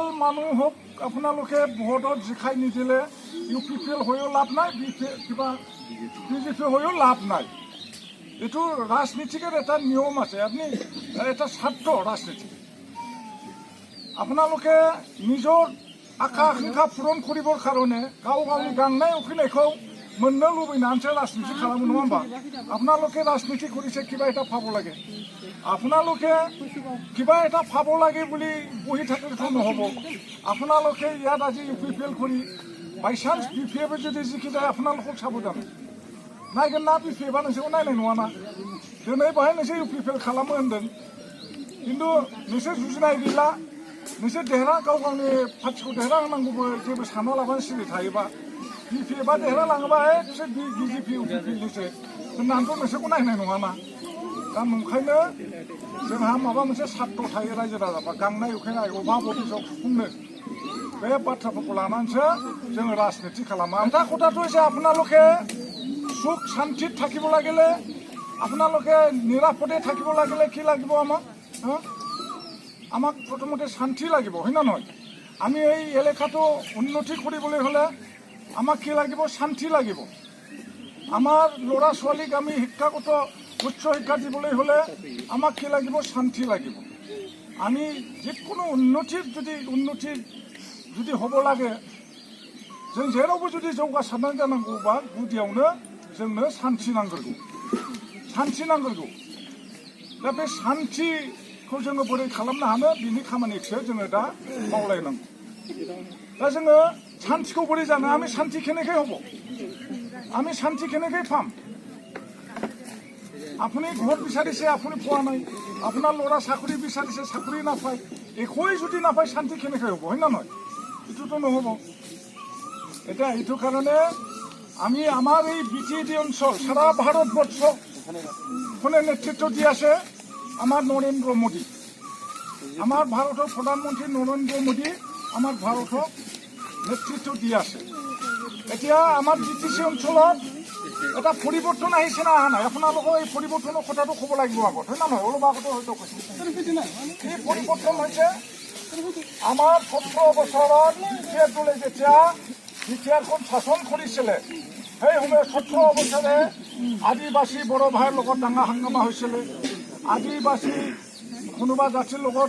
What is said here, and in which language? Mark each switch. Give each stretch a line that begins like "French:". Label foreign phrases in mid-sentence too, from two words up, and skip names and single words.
Assamese: মানুহ হওক আপোনালোকে ভোটত জিকাই নিদিলে UPPL হৈও লাভ নাই কিবা BJP হৈও লাভ নাই এইটো ৰাজনীতিকৰ এটা নিয়ম আছে আপুনি এটা স্বাৰ্থ ৰাজনীতি আপোনালোকে নিজৰ আশা আকাংক্ষা পূৰণ কৰিবৰ কাৰণে গাঁও গাঁৱৰ গাংনাই উখিনায়खौ
Bodo: मोननो लुबैनानैसो राजनीति खालामो नङा होमबा
Assamese: আপোনালোকে राजनीति কৰিছে কিবা এটা পাব লাগে আপোনালোকে কিবা এটা পাব লাগে বুলি বহি থাকিলেতো নহ'ব আপোনালোকে ইয়াত আজি UPPL কৰি
Bodo: बायसान्स बि पि एफ जुदि जिखि जाया आपनालोक साबधान नायगोन ना बि पि एफआ नोंसोरखौ नायनाय नङाना दिनै बाहाय नोंसोर इउ पि पि एल खालामो होन्दों खिन्थु नोंसोर जुजिनाय गैला नोंसोर देरहा गाव गावनि पार्टिखौ देरहा होनांगौबो जेबो सानना लाबानो सिरि थायोबा बि पि एफआ देरहा लाङोबा बिसोर बि जे पि इउ पि पि एलनिसो होननानैथ' नोंसोरखौ नायनाय नङाना दा नंखायनो जोंहा माबा मोनसे सार्थ थायो रायजो राजाफ्रा गांनाय उखैनाय अभाब अभिजोग सुफुंनो बे बाथ्राफोरखौ लानानैसो जोङो राजनिति खालामो आमथा
Assamese: কথাটো হৈছে আপোনালোকে সুখ শান্তিত থাকিব লাগিলে আপোনালোকে নিৰাপদে থাকিব লাগিলে কি লাগিব আমাক প্ৰথমতে শান্তি লাগিব হয় না নহয় আমি এই এলেকাটো উন্নতি কৰিবলৈ হ'লে আমাক কি লাগিব শান্তি লাগিব আমাৰ ল'ৰা ছোৱালীক আমি শিক্ষাগত উচ্চ শিক্ষা দিবলৈ হ'লে আমাক কি লাগিব শান্তি লাগিব আমি যিকোনো উন্নতি যদি হ'ব লাগে
Bodo: जों जेरावबो जुदि जौगासारनानै जानांगौबा गुदियावनो जोंनो शान्ति नांगौ दा बे शान्तिखौ जोङो बोरै खालामनो हानो बिनि खामानिखौसो जोङो दा मावलायनांगौ दा जोङो शान्तिखौ बोरै जानो
Assamese: আমি শান্তি কেনেকৈ হ'ব আমি শান্তি কেনেকৈ পাম আপুনি ঘৰ বিচাৰিছে আপুনি পোৱা নাই আপোনাৰ ল'ৰা চাকৰি বিচাৰিছে চাকৰি নাপায় একোৱেই যদি নাপায় শান্তি কেনেকৈ হ'ব হয় না নহয় এইটোতো নহ'ব এটা এইটো কাৰণে আমি আমাৰ এই বিটিডি অঞ্চল সারা ভারতবর্ষ কোনে নেতৃত্ব দি আছে আমার নরেন্দ্র মোদী আমার ভারতের প্রধানমন্ত্রী নরেন্দ্র মোদী আমার ভারতক নেতৃত্ব দি আছে এতিয়া আমার বিটিসি অঞ্চলত এটা পরিবর্তন আহিছে না অহা নাই আপোনালোকৰ এই পৰিৱৰ্তনৰ কথাটো ক'ব লাগিব আগত হয় না নহয় অলপ আগতে হয়তো কৈছো এই পৰিৱৰ্তন হৈছে আমাৰ 17 বছৰত দলে যেতিয়া বিটিআৰখন শাসন কৰিছিলে সেই সময়ত 17 বছৰে আদিবাসী বড় ভাইৰ লগত ডাঙৰ হাংগামা হৈছিল আদিবাসী কোনোবা জাতিৰ লগত